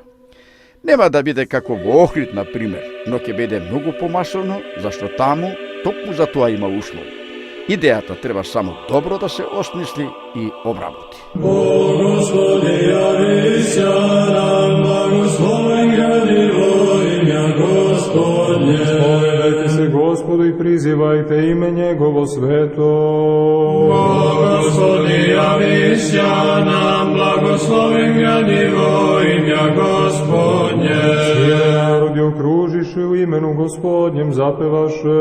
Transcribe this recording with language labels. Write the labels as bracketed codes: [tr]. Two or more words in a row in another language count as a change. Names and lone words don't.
[mk] Нема да биде како во Охрид, на пример, но ќе биде многу помасовно, зашто таму токму за тоа има услови. Идејата треба само добро да се осмисли и обработи. [cu] Господи, јави се нам, благословен гради во имја Господње. [sr] Spovedajte se Gospodu i prizivajte ime Njegovo sveto. [cu] Господи, јави се нам, благословен гради во имја Господње. [sr] Svi narodi okružiše u imenu Gospodnjem zapevaše.